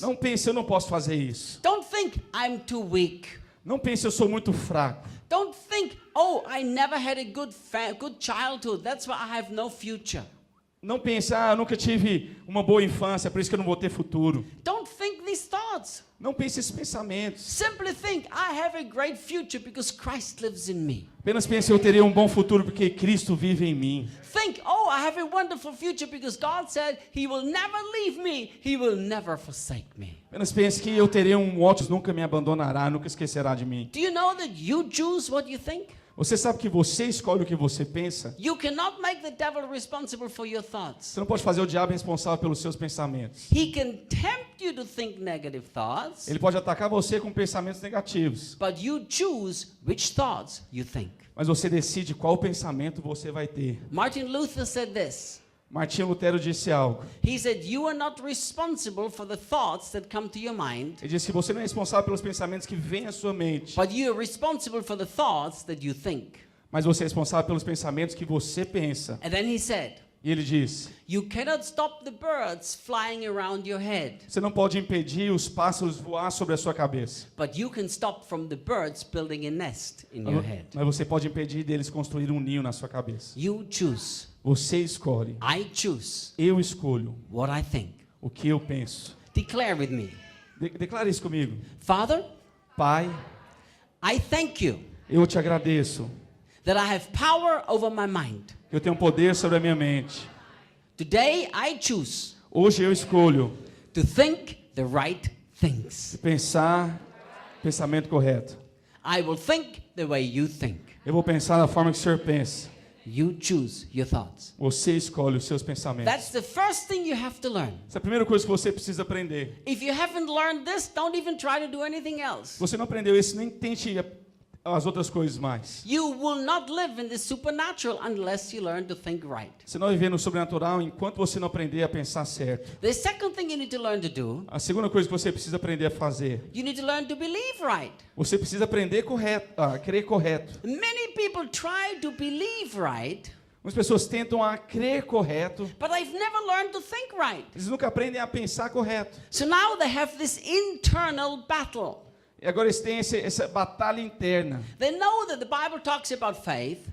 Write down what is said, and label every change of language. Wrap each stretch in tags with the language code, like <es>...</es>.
<pt>Não pense, eu não posso fazer isso.</pt> <en>Don't think I'm too weak.</en> <pt>Não pense, eu sou muito fraco.</pt> <en>Don't think, oh, I never had a good childhood. That's why I have no future.</en> <pt>Não pense, eu nunca tive uma boa infância, por isso que eu não vou ter futuro.</pt> <en>Don't think these thoughts.</en> <pt>Não pense esses pensamentos.</pt> <en>Simply think, I have a great future because Christ lives in me.</en> <pt>Apenas pense, eu terei um bom futuro porque Cristo vive em mim.</pt> <en>Think, oh, I have a wonderful future because God said He will never leave me. He will never forsake me.</en> <pt>Apenas pense que eu terei um ótimo, nunca me abandonará, nunca esquecerá de mim.</pt> <en>Do you know that you choose what you think?</en> <pt>Você sabe que você escolhe o que você pensa?</pt> <en>You cannot make the devil responsible for your thoughts.</en> <pt>Você não pode fazer o diabo responsável pelos seus pensamentos.</pt> <en>He can tempt you to think negative thoughts,</en> <pt>Ele pode atacar você com pensamentos negativos,</pt> <en>but you choose which thoughts you think.</en> <pt>mas você decide qual pensamento você vai ter.</pt> <en>Martin Luther said this.</en> <pt>Martinho Lutero disse algo.</pt> <en>He said, you are not responsible for the thoughts that come to your mind,</en> <pt>Ele disse que você não é responsável pelos pensamentos que vêm à sua mente,</pt> <en>but you are responsible for the thoughts that you think.</en> <pt>mas você é responsável pelos pensamentos que você pensa.</pt> <en>And then he said,</en> <pt>E ele disse,</pt> <en>you cannot stop the birds flying around your head,</en> <pt>você não pode impedir os pássaros voar sobre a sua cabeça,</pt> <en>but you can stop from the birds building a nest in your head.</en> <pt>mas você pode impedir deles construir um ninho na sua cabeça.</pt> <en>You choose.</en> <pt>Você escolhe.</pt> <en>I choose</en> <pt>Eu escolho</pt> <en>what I think.</en> <pt>o que eu penso.</pt> <en>Declare with me.</en> <pt>Declare isso comigo.</pt> <en>Father,</en> <pt>Pai,</pt> <en>I thank you</en> <pt>eu te agradeço</pt> <en>that I have power over my mind.</en> <pt>que eu tenho poder sobre a minha mente.</pt> <en>Today I choose</en> <pt>Hoje eu escolho</pt> <en>to think the right things.</en> <pt>pensar pensamento correto.</pt> <en>I will think the way you think.</en> <pt>Eu vou pensar da forma que o Senhor pensa.</pt> <en>You choose your thoughts.</en> <pt>Você escolhe os seus pensamentos.</pt> <en>That's the first thing you have to learn.</en> <pt>Essa é a primeira coisa que você precisa aprender.</pt> <en>If you haven't learned this, don't even try to do anything else.</en> <pt>Se você não aprendeu isso, nem tente as outras coisas mais.</pt> <en>You will not live in the supernatural unless you learn to think right.</en> <pt>Você não vai viver no sobrenatural enquanto você não aprender a pensar certo.</pt> <en>The second thing you need to learn to do,</en> <pt>A segunda coisa que você precisa aprender a fazer,</pt> <en>you need to learn to believe right.</en> <pt>você precisa aprender a crer correto.</pt> <en>Many people try to believe right,</en> <pt>Muitas pessoas tentam a crer correto,</pt> <en>but they've never learned to think right.</en> <pt>eles nunca aprendem a pensar correto.</pt> <en>So now they have this internal battle.</en> <pt>E agora eles têm essa batalha interna.</pt> <en>They know that the Bible talks about faith.</en>